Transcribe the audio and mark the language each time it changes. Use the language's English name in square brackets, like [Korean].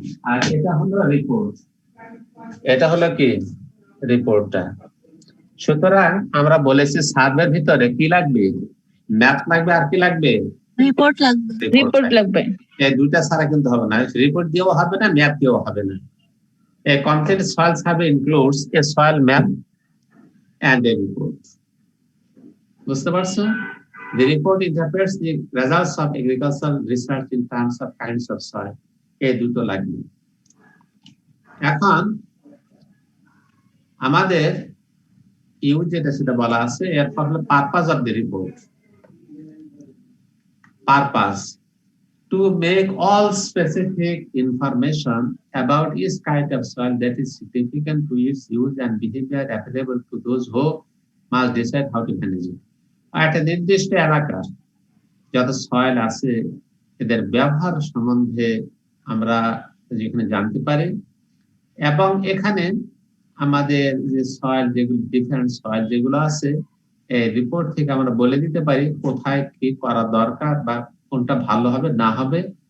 [Bangla] আর এটা হলো রিপোর্ট, এটা হলো কি রিপোর্টটা। সুতরাং আমরা বলেছি সার্ভের ভিতরে কি লাগবে, ম্যাপ লাগবে, আর কি লাগবে, রিপোর্ট লাগবে। রিপোর্ট লাগবে। এই দুইটা ছাড়া কিন্তু হবে না, রিপোর্ট দিয়েও হবে না, ম্যাপ দিয়েও হবে না। [English] A complete soil survey includes a soil map and a report. [Bangla] বুঝতে পারছো? [English] The report interprets the results of agricultural research in terms of kinds of soil. [Bangla] এই দুটো লাগবে। এখন আমাদের ইউজ যেটা সেটা বলা আছে, এরপর হলো purpose of the report. Purpose [English] to make all specific information about each kind of soil that is significant to its use and behavior available to those who must decide how to manage it. [Bangla] একটা নির্দিষ্ট এলাকার যত soil আছে এদের ব্যবহার সম্বন্ধে আমরা যেখানে জানতে পারি, এবং এখানে আমাদের যে সয়েল যেগুলো ডিফারেন্ট সয়েল যেগুলো আছে এই রিপোর্ট থেকে আমরা বলে দিতে পারি কোথায় কি করা দরকার বা কোনটা ভালো হবে না হবে।